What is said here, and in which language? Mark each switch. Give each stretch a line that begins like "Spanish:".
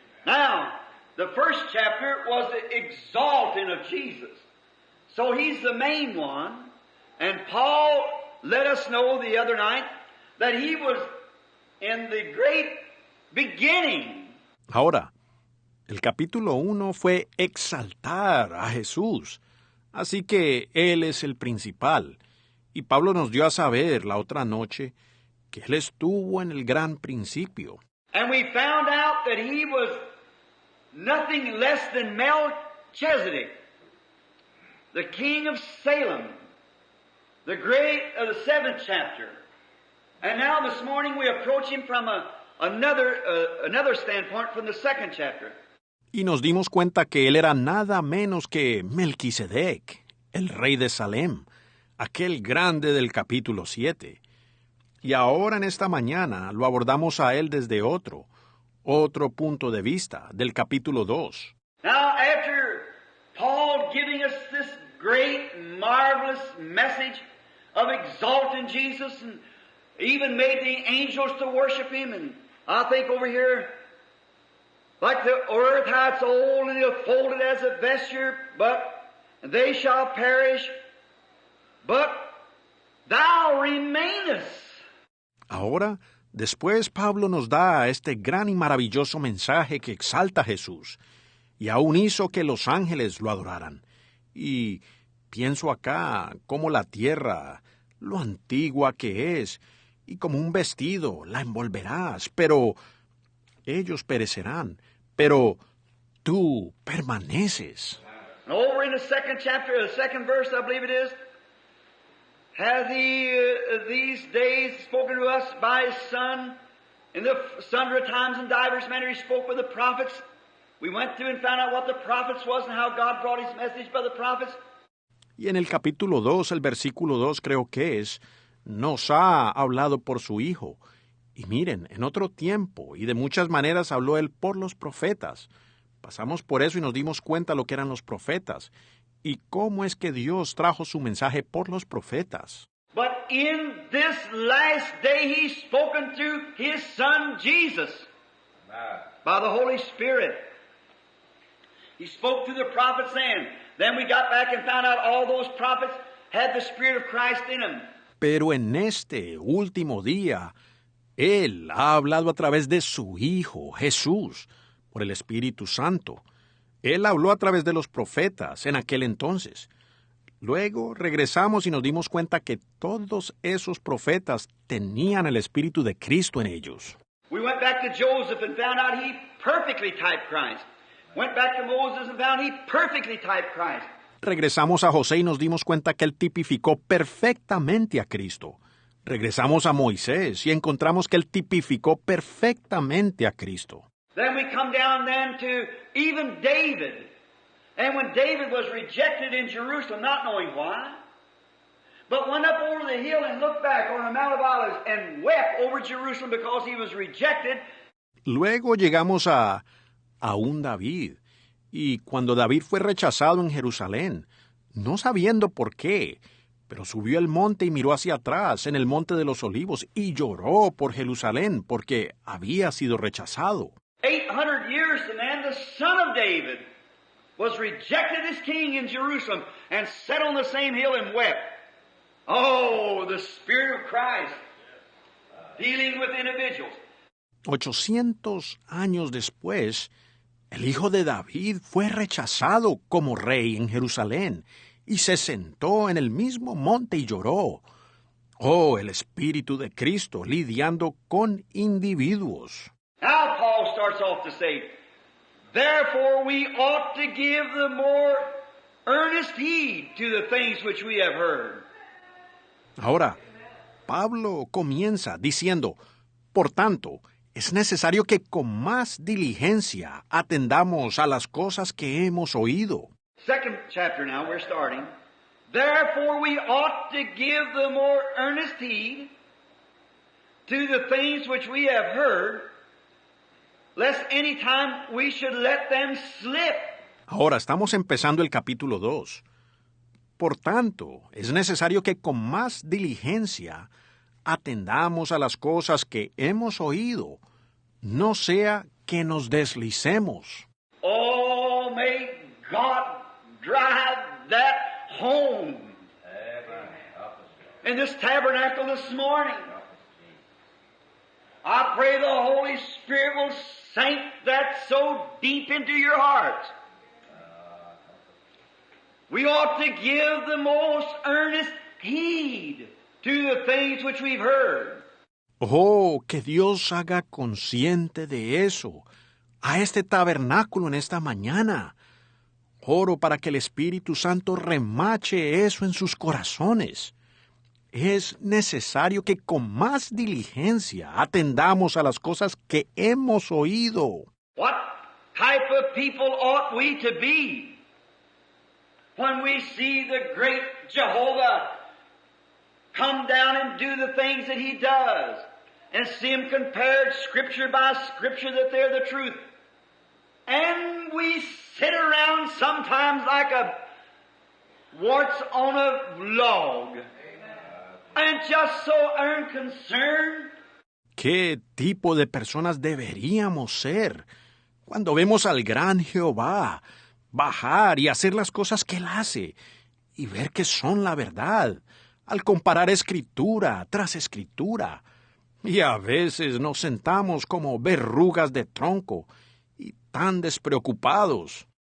English: Now, the first chapter was the exalting of Jesus. So He's the main one, and Paul let us know the other night that He was in the great beginning.
Spanish: Ahora, el capítulo 1 fue exaltar a Jesús, así que Él es el principal. Y Pablo nos dio a saber la otra noche que Él estuvo en el gran principio.
English: And we found out that He was nothing less than Melchizedek, the king of Salem, the great of the 7th chapter. And now this morning we approach him from another standpoint from the 2nd chapter.
Spanish: Y nos dimos cuenta que él era nada menos que Melquisedec, el rey de Salem, aquel grande del capítulo 7. Y ahora en esta mañana lo abordamos a él desde otro punto de vista, del capítulo 2.
English: Now, after Paul giving us this great, marvelous message of exalting Jesus and even made the angels to worship Him, and I think over here, like the earth, how it's old and it'll fold it as a vesture, but they shall perish, but thou remainest.
Spanish: Ahora, después Pablo nos da este gran y maravilloso mensaje que exalta a Jesús, y aún hizo que los ángeles lo adoraran. Y pienso acá cómo la tierra, lo antigua que es, y como un vestido la envolverás, pero ellos perecerán, pero tú permaneces.
English: And over in the second chapter, the second verse, I believe it is, hath He these days spoken to us by His Son, in the sundry times and divers manner He spoke with the prophets. We went through and found out what the prophets was and how God brought His message by the prophets.
Spanish: Y en el capítulo 2, el versículo 2 creo que es, nos ha hablado por su Hijo. Y miren, en otro tiempo y de muchas maneras habló Él por los profetas. Pasamos por eso y nos dimos cuenta lo que eran los profetas y cómo es que Dios trajo su mensaje por los profetas.
English: But in this last day He's spoken through His Son Jesus by the Holy Spirit. He spoke to the prophets then we got back and found out all those prophets had the Spirit of Christ in them.
Spanish: Pero en este último día, Él ha hablado a través de su Hijo, Jesús, por el Espíritu Santo. Él habló a través de los profetas en aquel entonces. Luego regresamos y nos dimos cuenta que todos esos profetas tenían el Espíritu de Cristo en ellos.
English: We went back to Joseph and found out he perfectly typed Christ. Went back to Moses and found he perfectly typed Christ.
Spanish: Regresamos a José y nos dimos cuenta que él tipificó perfectamente a Cristo. Regresamos a Moisés y encontramos que él tipificó perfectamente a Cristo.
English: Then we come down then to even David. And when David was rejected in Jerusalem, not knowing why, but went up over the hill and looked back on the Mount of Olives and wept over Jerusalem because he was rejected.
Spanish: Luego llegamos a un David. Y cuando David fue rechazado en Jerusalén, no sabiendo por qué, pero subió al monte y miró hacia atrás, en el monte de los olivos, y lloró por Jerusalén, porque había sido rechazado.
English: 800 years and then the son of David was rejected as king in Jerusalem and sat on the same hill and wept. Oh, the Spirit of Christ dealing with individuals.
Spanish: 800 años después, el hijo de David fue rechazado como rey en Jerusalén y se sentó en el mismo monte y lloró. Oh, el Espíritu de Cristo lidiando con individuos.
English: Now Paul starts off to say, therefore we ought to give the more earnest heed to the things which we have heard.
Spanish: Ahora, Pablo comienza diciendo, por tanto, es necesario que con más diligencia atendamos a las cosas que hemos oído.
English: Second chapter now, we're starting. Therefore we ought to give the more earnest heed to the things which we have heard, lest any time we should let them slip.
Spanish: Ahora estamos empezando el capítulo 2. Por tanto, es necesario que con más diligencia atendamos a las cosas que hemos oído, no sea que nos deslicemos.
English: Oh, may God drive that home in this tabernacle this morning. I pray the Holy Spirit will sink that so deep into your hearts. We ought to give the most earnest heed to the things which we've heard.
Spanish: Oh, que Dios haga consciente de eso a este tabernáculo en esta mañana. Oro para que el Espíritu Santo remache eso en sus corazones. Es necesario que con más diligencia atendamos a las cosas que hemos oído.
English: What type of people ought we to be when we see the great Jehovah come down and do the things that he does, and see him compared Scripture by Scripture that they're the truth. And we sit around sometimes like a warts on a log, and just so unconcerned.
Spanish: ¿Qué tipo de personas deberíamos ser cuando vemos al gran Jehová bajar y hacer las cosas que Él hace y ver que son la verdad, al comparar escritura tras escritura? Y a veces nos sentamos como verrugas de tronco y tan despreocupados.